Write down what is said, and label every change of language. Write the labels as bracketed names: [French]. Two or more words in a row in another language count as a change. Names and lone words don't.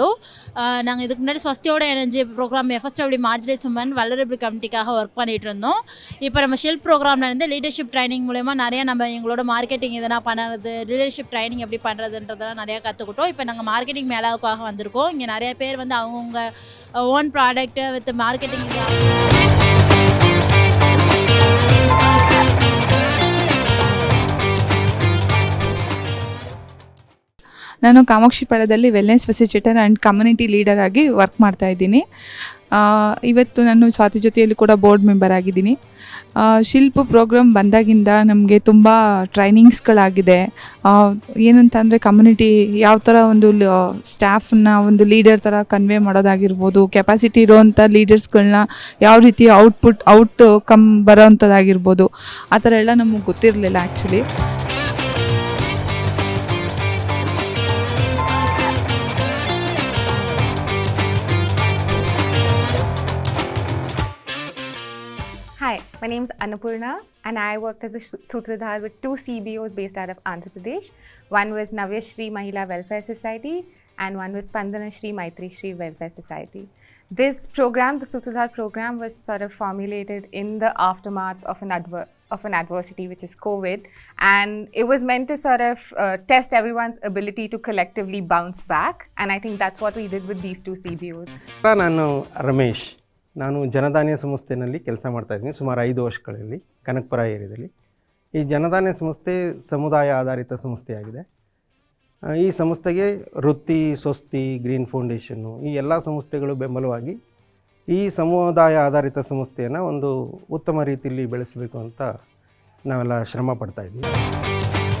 [Tamil] நாங்கள் இதுக்கு முன்னாடி ஸ்வஸ்தியோட [English] energy program FSW marginalised women vulnerable committee [Tamil] ஒர்க் பண்ணிகிட்டு இருந்தோம். இப்போ நம்ம ஷில்ப் ப்ரோக்ராமில் இருந்து [English] leadership training [Tamil] மூலமா நிறையா நம்ம எங்களோட மார்க்கெட்டிங் எதனா பண்ணுறது, [English] leadership training [Tamil] எப்படி பண்ணுறதுன்றதெல்லாம் நிறையா கற்றுக்கிட்டோம். இப்போ நாங்கள் மார்க்கெட்டிங் மேலாவுக்காக வந்திருக்கோம். இங்கே நிறைய பேர் வந்து அவங்கவுங்க [English] own product with marketing [Kannada] ನಾನು ಕಾಮಾಕ್ಷಿ ಪಾಳ್ಯದಲ್ಲಿ [English] wellness facilitator and community leader [Kannada] ಆಗಿ ವರ್ಕ್ ಮಾಡ್ತಾಯಿದ್ದೀನಿ. ಇವತ್ತು ನಾನು ಸ್ವಾತಿ ಜೊತೆಯಲ್ಲಿ ಕೂಡ [English] board member [Kannada] ಆಗಿದ್ದೀನಿ. ಶಿಲ್ಪ ಪ್ರೋಗ್ರಾಮ್ ಬಂದಾಗಿಂದ ನಮಗೆ ತುಂಬ ಟ್ರೈನಿಂಗ್ಸ್ಗಳಾಗಿದೆ. ಏನಂತಂದರೆ ಕಮ್ಯುನಿಟಿ ಯಾವ ಥರ ಒಂದು ಸ್ಟಾಫನ್ನ ಒಂದು ಲೀಡರ್ ಥರ ಕನ್ವೆ ಮಾಡೋದಾಗಿರ್ಬೋದು, ಕೆಪಾಸಿಟಿ ಇರೋವಂಥ ಲೀಡರ್ಸ್ಗಳನ್ನ ಯಾವ ರೀತಿ [English] out come [Kannada] ಬರೋವಂಥದ್ದಾಗಿರ್ಬೋದು, ಆ ಥರ ಎಲ್ಲ ನಮಗೆ ಗೊತ್ತಿರಲಿಲ್ಲ ಆ್ಯಕ್ಚುಲಿ. [English] Hi, my name is Annapurna and I worked as a Sutradhar with 2 CBOs based out of Andhra Pradesh. One was Navyashri Mahila Welfare Society and one was Spandanashri Maitri Shri Welfare Society. This program, the Sutradhar program, was sort of formulated in the aftermath of an adversity, which is COVID, and it was meant to sort of test everyone's ability to collectively bounce back, and I think that's what we did with these 2 CBOs. [Kannada] ನಾನು ರಮೇಶ್, ನಾನು ಜನಧಾನ್ಯ ಸಂಸ್ಥೆಯಲ್ಲಿ ಕೆಲಸ ಮಾಡ್ತಾಯಿದ್ದೀನಿ ಸುಮಾರು 5 ವರ್ಷಗಳಲ್ಲಿ ಕನಕಪುರ ಏರಿಯಾದಲ್ಲಿ. ಈ ಜನಧಾನ್ಯ ಸಂಸ್ಥೆ ಸಮುದಾಯ ಆಧಾರಿತ ಸಂಸ್ಥೆಯಾಗಿದೆ. ಈ ಸಂಸ್ಥೆಗೆ ವೃತ್ತಿ, ಸ್ವಸ್ತಿ, ಗ್ರೀನ್ ಫೌಂಡೇಶನ್ನು ಈ ಎಲ್ಲ ಸಂಸ್ಥೆಗಳು ಬೆಂಬಲವಾಗಿ ಈ ಸಮುದಾಯ ಆಧಾರಿತ ಸಂಸ್ಥೆಯನ್ನು ಒಂದು ಉತ್ತಮ ರೀತಿಯಲ್ಲಿ ಬೆಳೆಸಬೇಕು ಅಂತ ನಾವೆಲ್ಲ ಶ್ರಮ ಪಡ್ತಾಯಿದ್ದೀವಿ.